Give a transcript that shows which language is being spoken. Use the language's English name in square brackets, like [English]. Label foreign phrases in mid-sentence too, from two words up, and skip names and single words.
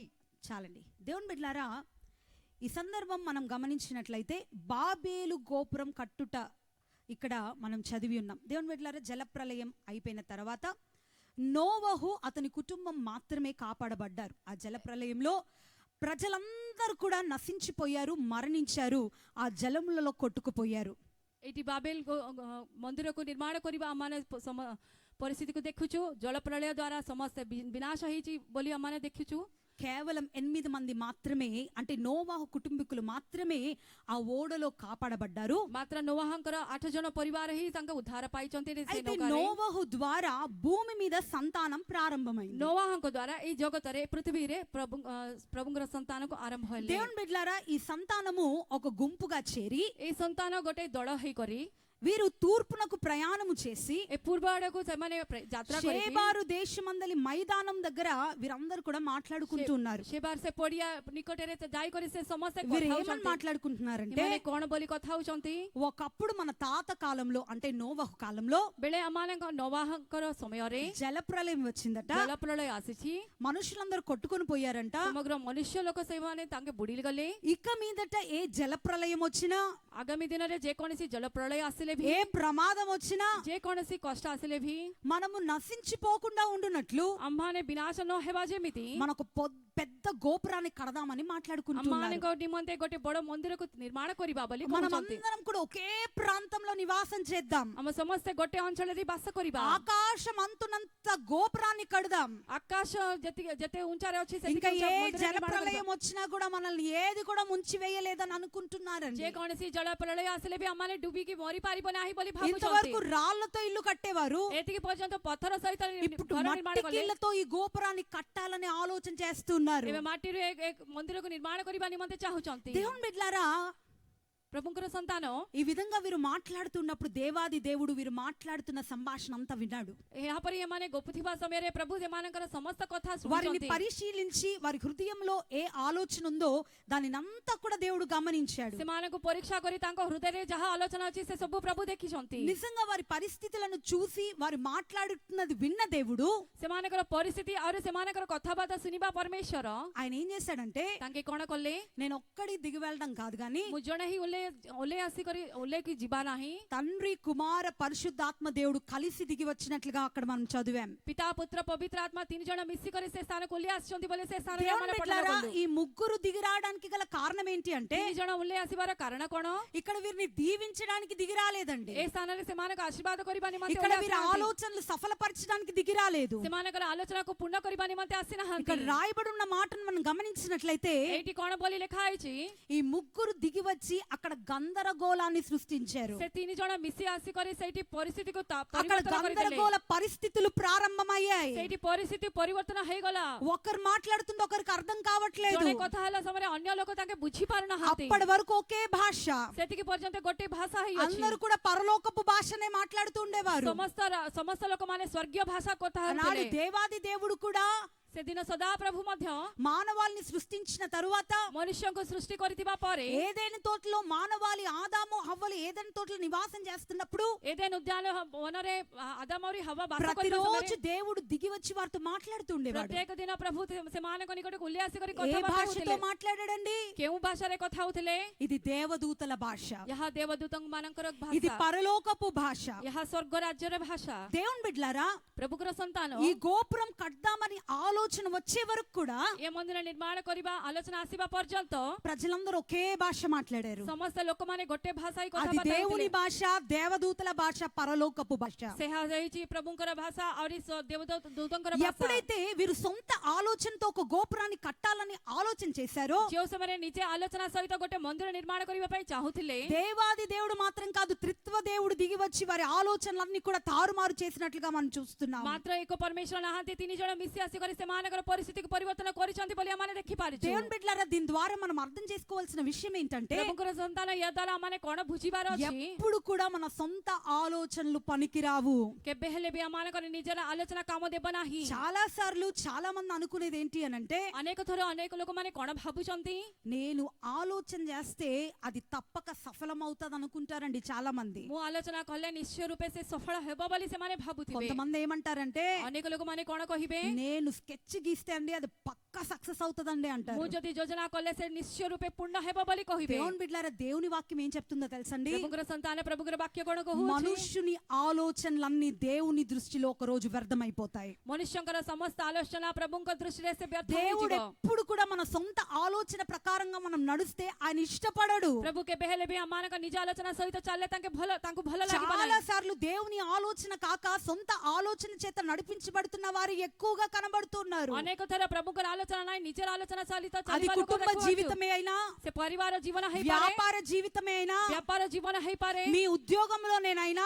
[Telugu] చాలండి దేవుని బిడ్డలారా, ఈ సందర్భం మనం గమనించినట్లయితే బాబేలు గోపురం కట్టుట ఇక్కడ మనం చదివి ఉన్నాం. దేవుని బిడ్డలారా, జలప్రలయం అయిపోయిన తర్వాత నోవహు అతని కుటుంబం మాత్రమే కాపాడబడ్డారు. ఆ జలప్రలయంలో ప్రజలందరూ కూడా నశించిపోయారు, మరణించారు, ఆ జలములలో కొట్టుకుపోయారు. [Odia] ଏଠି ବାବେଲ ମନ୍ଦିରକୁ ନିର୍ମାଣ କରିବା ଆମମାନେ ପରିସ୍ଥିତିକୁ ଦେଖୁଛୁ। ଜଳ ପ୍ରଳୟ ଦ୍ୱାରା ସମସ୍ତେ ବିନାଶ ହେଇଛି ବୋଲି ଆମମାନେ ଦେଖୁଛୁ। [Telugu] కేవలం 8 మంది మాత్రమే, అంటే నోవాహు కుటుంబీకులు మాత్రమే ఆ ఓడలో కాపాడబడ్డారు. [Odia] ମାତ୍ର ନୋଆହଙ୍କର 8 ଜଣ ପରିବାର ହିଁ ତାଙ୍କ ଉଦ୍ଧାର ପାଇଛନ୍ତି। [Telugu] అయితే నోవాహు ద్వారా భూమి మీద సంతానం ప్రారంభమైంది. [Odia] ନୋଆହଙ୍କ ଦ୍ୱାରା ଏଇ ଜଗତରେ ପୃଥିବୀରେ ପ୍ରଭୁଙ୍କର ସନ୍ତାନକୁ ଆରମ୍ଭ ହେଲେ। [Telugu] దేవుని బిడ్డలారా, ఈ సంతానము ఒక గుంపుగా చేరి [Odia] ଏଇ ସନ୍ତାନ ଗୋଟେ ଦଳ ହେଇକରି [Telugu] వీరు తూర్పునకు ప్రయాణము చేసి [Odia] ଏ ପୂର୍ବ ଆଡକୁ ସେମାନେ ଯାତ୍ରା କରିକି [Telugu] షేబారు దేశమందలి మైదానం దగ్గర వీరందరూ కూడా మాట్లాడుకుంటూ ఉన్నారు. [Odia] ସେବାର ସେ ପଡିଆ ନିକଟରେ ଯାଇକରି ସେ ସମସ୍ତେ [Telugu] వీరు ఏమని మాట్లాడుకుంటున్నారంటే, [Odia] ଏମାନେ କଣ ବୋଲି କଥା ହଉଛନ୍ତି? [Telugu] ఒకప్పుడు మన తాత కాలంలో అంటే నోవహు కాలంలో [Odia] ବେଳେ ଆମମାନଙ୍କ ନୋଆହଙ୍କର ସମୟରେ [Telugu] జలప్రలయం వచ్చిందట. [Odia] ଜଳପ୍ରଳୟ ଆସିଛି, [Telugu] మనుషులందరూ కొట్టుకొని పోయారంట. [Odia] ସମଗ୍ର ମନୁଷ୍ୟ ଲୋକ ସେମାନେ ତାଙ୍କେ ବୁଡି ଗଲେ। [Telugu] ఇక మీదట ఏ జలప్రలయం వచ్చినా [Odia] ଆଗାମୀ ଦିନରେ ଯେକୌଣସି ଜଳପ୍ରଳୟ ଆସିଲେ ଆସିଲେ ବି [Telugu] ఏ ప్రమాదం వచ్చినా [Odia] ଯେ kୌଣସି କଷ୍ଟ ଆସିଲେ ବି [Telugu] మనము నశించిపోకుండా ఉండునట్లు [Odia] ଆମମାନେ ବିନାଶ ନ ହେବା ଯେମିତି [Telugu] మనకు పెద్ద గోపురాన్ని కడదామని మాట్లాడుకుంటున్నారు. [Odia] ଆମମାନଙ୍କ ନିମନ୍ତେ ଗୋଟେ ବଡ ମନ୍ଦିରକୁ ନିର୍ମାଣ କରିବା ବୋଲି [Telugu] మనం [Odia] କହୁଛନ୍ତି। [Telugu] అందరం కూడా ఒకే ప్రాంతంలో నివాసం చేద్దాం. [Odia] ଆମ ସମସ୍ତେ ଗୋଟେ ଅଞ୍ଚଳରେ ବାସ କରିବା। [Telugu] ఆకాశం అంతునంత గోపురాన్ని కడదాం. [Odia] ଆକାଶ ଯେତେ ଉଞ୍ଚାରେ ଅଛି [Telugu] ఇంకా [Odia] ସେତିକି [Telugu] ఏ [Odia] ମନ୍ଦିର [Telugu] జల [Odia] ନିର୍ମାଣ [Telugu] ప్రళయం [Odia] କରିବା। [Telugu] వచ్చినా కూడా మనల్ని ఏది కూడా ముంచి వేయలేదని అనుకుంటున్నారండి. [Odia] ଯେ କୌଣସି ଜଳ ପ୍ରଳୟ ଆସିଲେ ବି ଆମମାନେ ଡୁବିକି ମରି ପାରିବ ନାହିଁ ବୋଲି ଭାବୁଛନ୍ତି। [Telugu] ఇంతవరకు రాళ్లతో ఇల్లు కట్టేవారు [Odia] ଏତିକି ପର୍ଯ୍ୟନ୍ତ ପଥର ସହିତ [Telugu] ఇప్పుడు [Odia] ଘର ନିର୍ମାଣ [Telugu] మట్టి [Odia] କଲେ। [Telugu] కిళ్ళతో ఈ గోపురాన్ని కట్టాలని ఆలోచన చేస్తున్నారు. [Odia] ଏବେ ମାଟିରୁ ମନ୍ଦିରକୁ ନିର୍ମାଣ କରିବା ନିମନ୍ତେ ଚାହୁଁଛନ୍ତି। [Telugu] దేవుని బిడ్డలారా, [Odia] ପ୍ରଭୁଙ୍କର ସନ୍ତାନ [Telugu] ఈ విధంగా వీరు మాట్లాడుతున్నప్పుడు దేవాది దేవుడు వీరు మాట్లాడుతున్న సంభాషణ అంతా విన్నాడు. [Odia] ଏହାପରେ ଏମାନେ ଗପୁଥିବା ସମୟରେ ପ୍ରଭୁ ସେମାନଙ୍କର ସମସ୍ତ କଥା [Telugu] వారిని [Odia] ଶୁଣୁଛନ୍ତି। [Telugu] పరిశీలించి వారి హృదయంలో ఏ ఆలోచన ఉందో దానినంతా కూడా దేవుడు గమనించాడు. [Odia] ସେମାନଙ୍କୁ ପରୀକ୍ଷା କରି ତାଙ୍କ ହୃଦୟରେ ଯାହା ଆଲୋଚନା ଅଛି ସେ ସବୁ ପ୍ରଭୁ ଦେଖିଛନ୍ତି। [Telugu] నిజంగా వారి పరిస్థితులను చూసి వారు మాట్లాడుతున్నది విన్న దేవుడు [Odia] ସେମାନଙ୍କର ପରିସ୍ଥିତି ଆଉ ସେମାନଙ୍କର କଥାବାର୍ତ୍ତା ଶୁଣିବା ପରମେଶ୍ୱର [Telugu] ఆయన ఏం చేశాడంటే, [Odia] ତାଙ୍କେ କଣ କଲେ? [Telugu] నేను ఒక్కడి దిగి వెళ్ళడం కాదు గాని [Odia] ମୁଁ ଜଣେ ହିଁ ଓହ୍ଲେଇ ଆସିକରି ଓହ୍ଲେଇକି ଯିବା ନାହିଁ। [Telugu] తండ్రి కుమార పరిశుద్ధాత్మ దేవుడు కలిసి దిగి వచ్చినట్లుగా అక్కడ మనం చదివాం. [Odia] ପିତା ପୁତ୍ର ପବିତ୍ର ଆତ୍ମା ତିନି ଜଣ ମିଶିକରି ସେ ସ୍ଥାନକୁ ଓହ୍ଲେଇ ଆସିଛନ୍ତି ବୋଲି ସେ ସ୍ଥାନରେ [Telugu] దేవుని [Odia] ଆମେ ପఠନ [Telugu] బిడ్డలారా, [Odia] କଲୁ। [Telugu] ఈ ముగ్గురు దిగి రావడానికి గల కారణం ఏంటి అంటే, [Odia] ତିନି ଜଣ ଓହ୍ଲେଇ ଆସିବାର କାରଣ କଣ? [Telugu] ఇక్కడ వీరిని దీవించడానికి దిగి రాలేదండి. [Odia] ଏ ସ୍ଥାନରେ ସେମାନଙ୍କୁ ଆଶୀର୍ବାଦ କରିବା ନିମନ୍ତେ [Telugu] ఇక్కడ [Odia] ଓହ୍ଲେଇ [Telugu] వీరి [Odia] ଆସିନାହାନ୍ତି। [Telugu] ఆలోచనలు సఫలపరచడానికి దిగి రాలేదు. [Odia] ସେମାନଙ୍କର ଆଲୋଚନାକୁ ପୂର୍ଣ୍ଣ କରିବା ନିମନ୍ତେ ଆସିନାହାନ୍ତି। [Telugu] ఇక్కడ రాయబడి ఉన్న మాటను మనం గమనించినట్లయితే, [Odia] ଏଇଠି କଣ ବୋଲି ଲେଖା ହେଇଛି? [Telugu] ఈ ముగ్గురు దిగి వచ్చి అక్కడ గందరగోళాన్ని సృష్టించారు. [Odia] ସେ ତିନି ଜଣ ମିଶି ଆସିକରି ସେଇଠି ପରିସ୍ଥିତିକୁ [Telugu] అక్కడ [Odia] ପରିବର୍ତ୍ତନ କରିଦେଲେ। [Telugu] గందరగోళ పరిస్థితులు ప్రారంభమయ్యాయి. [Odia] ସେଇଠି ପରିସ୍ଥିତି ପରିବର୍ତ୍ତନ ହେଇଗଲା। [Telugu] ఒకరు మాట్లాడుతుంటే ఒకరికి అర్థం కావట్లేదు. [Odia] ଜଣେ କଥା ହେଲା ସମୟରେ ଅନ୍ୟ ଲୋକ ତାଙ୍କେ ବୁଝି ପାରୁନାହାନ୍ତି। [Telugu] అప్పటి వరకు ఒకే భాష, [Odia] ସେତିକି ପର୍ଯ୍ୟନ୍ତ ଗୋଟେ ଭାଷା ହେଇଅଛି। [Telugu] అందరూ కూడా పరలోకపు భాషనే మాట్లాడుతూ ఉండేవారు. [Odia] ସମସ୍ତ ଲୋକମାନେ ସ୍వర్ଗୀୟ ଭାଷା କଥା [Telugu] ఆనాడు [Odia] ହେଉଥିଲେ। [Telugu] దేవాది దేవుడు కూడా [Odia] ସେଦିନ ସଦା ପ୍ରଭୁ ମଧ୍ୟ [Telugu] మానవాళిని సృష్టించిన తరువాత [Odia] ମନୁଷ୍ୟଙ୍କୁ సృష్టి କରିଥିବା ପରେ [Telugu] ఏదైనా తోటలో మానవాళి ఆదాము హవ్వలు ఏదైనా తోటలో నివాసం చేస్తున్నప్పుడు ఏదైనా ఉద్యాన [Odia] వନରେ ଆଦାମ ଆଉ ହବା ବାସ କରିବା [Telugu] ప్రతిరోజు [Odia] ସମୟରେ [Telugu] దేవుడు దిగి వచ్చి వారితో మాట్లాడుతూ ఉండేవాడు. [Odia] ପ୍ରତ୍ୟେକ ଦିନ ପ୍ରଭୁ ସେମାନଙ୍କ ନିକଟକୁ ଓହ୍ଲେଇ ଆସିକରି [Telugu] ఏ [Odia] କଥାବାର୍ତ୍ତା [Telugu] భాషతో [Odia] ହେଉଥିଲେ। [Telugu] మాట్లాడాడండి? [Odia] କେଉଁ ଭାଷାରେ କଥା ହେଉଥିଲେ? [Telugu] ఇది దేవదూతల భాష, [Odia] ଏହା ଦେବଦୂତ ମାନଙ୍କର [Telugu] ఇది [Odia] ଭାଷା, [Telugu] పరలోకపు భాష. [Odia] ଏହା ସ୍ୱର୍ଗ ରାଜ୍ୟର ଭାଷା। [Telugu] దేవుని బిడ్డలారా, [Odia] ପ୍ରଭୁଙ୍କର ସନ୍ତାନ [Telugu] ఈ గోపురం కడదామని ఆలోచన వచ్చే వరకు కూడా [Odia] ଏ ମନ୍ଦିର ନିର୍ମାଣ କରିବା ଆଲୋଚନା ଆସିବା ପର୍ଯ୍ୟନ୍ତ [Telugu] ప్రజలందరూ ఒకే భాష మాట్లాడారు. [Odia] ସମସ୍ତ ଲୋକମାନେ ଗୋଟେ ଭାଷା ହିଁ [Telugu] అది [Odia] କଥାବାର୍ତ୍ତା [Telugu] దేవుని [Odia] ହେଉଥିଲେ। [Telugu] భాష, దేవదూతల భాష, పరలోకపు భాష. [Odia] ସେହା ହେଉଛି ପ୍ରଭୁଙ୍କର ଭାଷା ଆହୁରି ଦେବଦୂତଙ୍କର ଭାଷା। [Telugu] ఎప్పుడైతే వీరు సొంత ఆలోచనతో ఒక గోపురాన్ని కట్టాలని ఆలోచన చేశారో, [Odia] ଯେଉଁ ସମୟରେ ନିଜେ ଆଲୋଚନା ସହିତ ଗୋଟେ ମନ୍ଦିର ନିର୍ମାଣ କରିବା ପାଇଁ ଚାହୁଁଥିଲେ, [Telugu] దేవాది దేవుడు మాత్రం కాదు, త్రిత్వ దేవుడు దిగి వచ్చి వారి ఆలోచనలన్నీ కూడా తారుమారు చేసినట్లుగా మనం చూస్తున్నాం. [Odia] ମାତ୍ର ଏକ ପରମେଶ୍ୱର ନାହାନ୍ତି, ତିନି ଜଣ ମିଶି ଆସିକରି ସେମାନଙ୍କର ପରିସ୍ଥିତିକୁ ପରିବର୍ତ୍ତନ କରିଛନ୍ତି ବୋଲି ଆମେ ଦେଖିପାରୁଛୁ। [Telugu] దేవుని బిడ్డలారా, దీని ద్వారా మనం అర్థం చేసుకోవాల్సిన విషయం ఏంటంటే, [Odia] ପ୍ରଭୁଙ୍କର ସନ୍ତାନ ଏହା ଦ୍ୱାରା ଆମେ କଣ ବୁଝିବାର ଅଛି? [Telugu] ఎప్పుడు కూడా మన సొంత ఆలోచనలు పనికిరావు. [Odia] କେବେ ହେଲେ ବି ଆମମାନଙ୍କର ନିଜର ଆଲୋଚନା କାମ ଦେବ ନାହିଁ। [Telugu] చాలా సార్లు చాలా మంది అనుకునేది ఏంటి అనంటే, [Odia] ଅନେକ ଥର ଅନେକ ଲୋକମାନେ କଣ ଭାବୁଛନ୍ତି? [Telugu] నేను ఆలోచన చేస్తే అది తప్పక సఫలమవుతుంది అనుకుంటారండి చాలా మంది. [Odia] ମୁଁ ଆଲୋଚନା କଲେ ନିଶ୍ଚୟ ରୂପେ ସେ ସଫଳ ହେବ ବୋଲି ସେମାନେ ଭାବୁଥିବେ। [Telugu] కొంతమంది ఏమంటారంటే, [Odia] ଅନେକ ଲୋକମାନେ କଣ କହିବେ? [Telugu] నేను స్కెచ్ గీస్తే అండి అది పక్కా సక్సెస్ అవుతుందండి అంటారు. [Odia] ମୁଁ ଯଦି ଯୋଜନା କଲେ ସେ ନିଶ୍ଚୟ ରୂପେ ପୂର୍ଣ୍ଣ ହେବ ବୋଲି କହିବେ। [Telugu] దేవుని బిడ్డలారా, దేవుని వాక్యం ఏం చెప్తుందో తెలుసండి? [Odia] ପ୍ରଭୁଙ୍କର ସନ୍ତାନ ପ୍ରଭୁଙ୍କର ବାକ୍ୟ କଣ କହୁଛି? [Telugu] మనుష్యుని ఆలోచనలన్నీ దేవుని దృష్టిలో ఒక రోజు వ్యర్థమైపోతాయి. [Odia] ମନୁଷ୍ୟଙ୍କର ସମସ୍ତ ଆଲୋଚନା ପ୍ରଭୁଙ୍କ ଦୃଷ୍ଟିରେ ସେ ବ୍ୟର୍ଥ [Telugu] దేవుడు [Odia] ହୋଇଯିବ। [Telugu] ఎప్పుడు కూడా మన సొంత ఆలోచన ప్రకారంగా మనం నడిస్తే ఆయన ఇష్టపడడు. [Odia] ପ୍ରଭୁ କେବେ ହେଲେ ବି ଆମମାନଙ୍କ ନିଜ ଆଲୋଚନା ସହିତ ଚାଲିଲେ ତାଙ୍କୁ ଭଲ ଲାଗିବ [Telugu] చాలా [Odia] ନାହିଁ। [Telugu] సార్లు దేవుని ఆలోచన కాక సొంత ఆలోచన చేత నడిపించబడుతున్న వారు ఎక్కువగా కనబడుతున్నారు. [Odia] ଅନେକ ଥର ପ୍ରଭୁଙ୍କର ଆଲୋଚନା ନାହିଁ, ନିଜର ଆଲୋଚନା ସହିତ [Telugu] అది [Odia] ଚାଲିବା ଲୋକ [Telugu] కుటుంబ [Odia] ଦେଖୁଅଛୁ। [Telugu] జీవితమే అయినా, [Odia] ସେ ପରିବାର ଜୀବନ ହେଇପାରେ, [Telugu] వ్యాపార జీవితమే అయినా, [Odia] ବ୍ୟାପାର ଜୀବନ ହେଇପାରେ, [Telugu] మీ ఉద్యోగంలోనేనైనా,